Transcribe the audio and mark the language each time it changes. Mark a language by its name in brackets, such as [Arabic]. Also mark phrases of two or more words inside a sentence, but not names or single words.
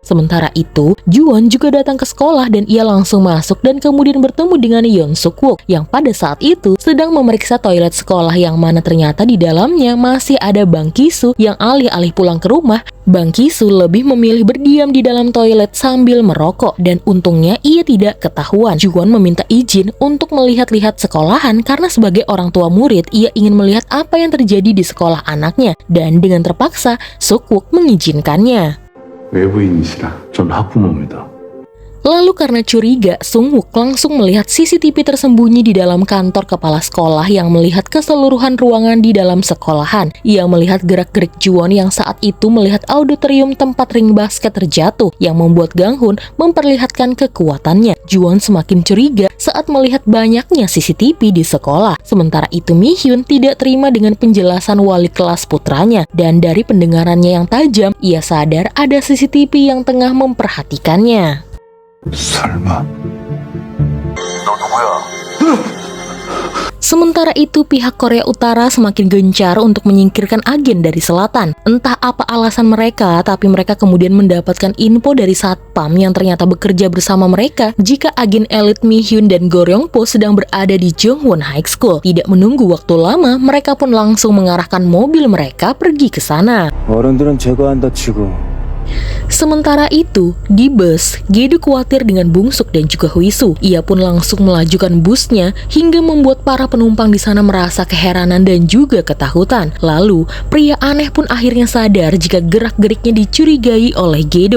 [Indonesian] Sementara itu, Ju-won juga datang ke sekolah dan ia langsung masuk dan kemudian bertemu dengan Yeon Suk-wook yang pada saat itu sedang memeriksa toilet sekolah yang mana ternyata di dalamnya masih ada Bang Ki-soo yang alih-alih pulang ke rumah, Bang Ki-soo lebih memilih berdiam di dalam toilet sambil merokok dan untungnya ia tidak ketahuan. Ju-won meminta izin untuk melihat-lihat sekolahan karena sebagai orang tua murid ia ingin melihat apa yang terjadi di sekolah anaknya dan dengan terpaksa Suk-wook mengizinkannya. [Korean] 외부인이시라 전 학부모입니다. [Indonesian] Lalu karena curiga, Sung-wook langsung melihat CCTV tersembunyi di dalam kantor kepala sekolah yang melihat keseluruhan ruangan di dalam sekolahan. Ia melihat gerak-gerik Ju-won yang saat itu melihat auditorium tempat ring basket terjatuh yang membuat Gang-hun memperlihatkan kekuatannya. Ju-won semakin curiga saat melihat banyaknya CCTV di sekolah. Sementara itu Mi-hyun tidak terima dengan penjelasan wali kelas putranya dan dari pendengarannya yang tajam, ia sadar ada CCTV yang tengah memperhatikannya. [Korean] 설마. 너 누구야? [Indonesian] Sementara itu, pihak Korea Utara semakin gencar untuk menyingkirkan agen dari selatan. Entah apa alasan mereka, tapi mereka kemudian mendapatkan info dari satpam yang ternyata bekerja bersama mereka jika agen elit Mi-hyun dan Go Ryong-po sedang berada di Jong-won High School. Tidak menunggu waktu lama, mereka pun langsung mengarahkan mobil mereka pergi ke sana. [Korean] 어른들은 제거한다 치고 [Indonesian] Sementara itu, di bus, Gedo khawatir dengan Bungsuk dan juga Huisu. Ia pun langsung melajukan busnya hingga membuat para penumpang di sana merasa keheranan dan juga ketakutan. Lalu, pria aneh pun akhirnya sadar jika gerak-geriknya dicurigai oleh Gedo.